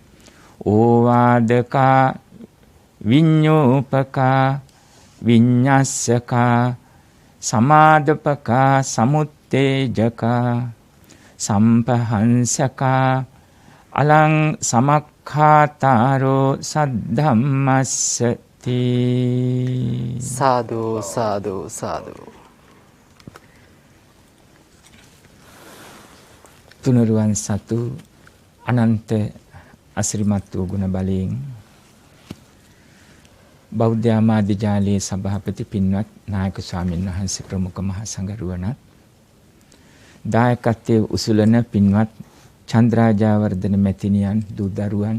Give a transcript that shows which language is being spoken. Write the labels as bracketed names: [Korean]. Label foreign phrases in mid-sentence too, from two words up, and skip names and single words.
[Pali] ඕවාදකා විඤ්ඤෝපකා විඤ්ඤස්සකා සමාදපකා සමුත්තේජකා සම්පහංසකා අලං සමක්ඛාතාරෝ සද්ධම්මස්සති [Sinhala] සාදු සාදු සාදු තුනුරුවන් සතු අනන්ත අසිරිමත් වූ ගුණ බලයෙන් බෞද්ධ ආමාත්‍ය ජාලයේ සභාපති පින්වත් නායක ස්වාමීන් වහන්සේ ප්‍රමුඛ මහා සංඝරුවනත් දායකත්වයේ උසුලන පින්වත් චන්ද්‍රාජාවර්ධන මැතිණියන් දූ දරුවන්